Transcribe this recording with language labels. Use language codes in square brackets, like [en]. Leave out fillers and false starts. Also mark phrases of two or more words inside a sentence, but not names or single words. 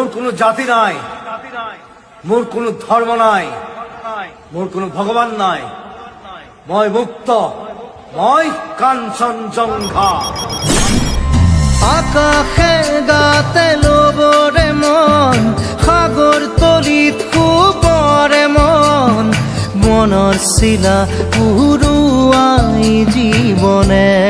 [as] মোর কোনো জাতি নাই, মোর কোনো ধর্ম নাই, মোর কোনো ভগবান নাই। মই মুক্ত, মই কাঞ্চনজঙ্ঘা। আকাশে গাতে লবৰে মন, সাগৰ তলিত শুবৰে মন, মনৰ চিলা উৰুৱাই জীৱনে।